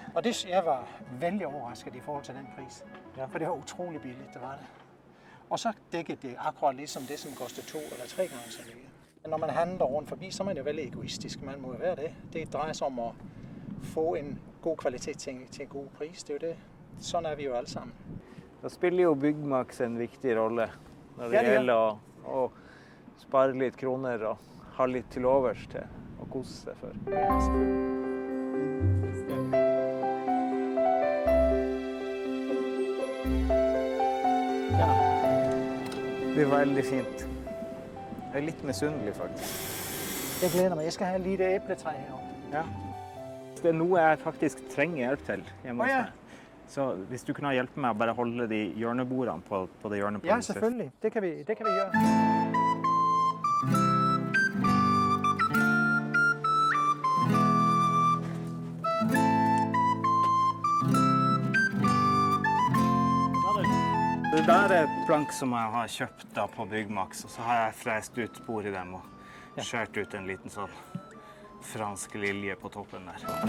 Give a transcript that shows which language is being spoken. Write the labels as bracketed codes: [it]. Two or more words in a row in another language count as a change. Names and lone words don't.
[da] Og jeg var vældig overrasket i forhold til den pris. Ja. For det var utrolig billigt, det var det. Og så dækkede det akkurat ligesom det, som koster 2 eller 3 gange så mye. [no] Når man handler rundt forbi, så er man jo veldig egoistisk. Man må jo være det. [da] Det drejer sig om at få en god kvalitet til en god pris. Det er jo det. Sådan er vi jo alle sammen. [no] Da spiller jo Byggmax en viktig rolle når det gjelder å spare litt kroner og ha litt til overs til å kose seg for. Ja. Det blir veldig fint. Jeg er litt misunnelig faktisk. [da] Jeg glæder mig. Jeg skal have et lille æbletræ heroppe. Ja. [no] Det er noe jeg faktisk trenger hjelp til hjemme hos meg. Så hvis du kunne hjelpe meg å bare holde de hjørnebordene på det hjørnet. Ja, selvfølgelig. Det kan vi gjøre. Det der er plank som jeg har kjøpt da på Byggmax, og så har jeg frest ut bord i dem og skjært ut en liten sånn fransk lilje på toppen der.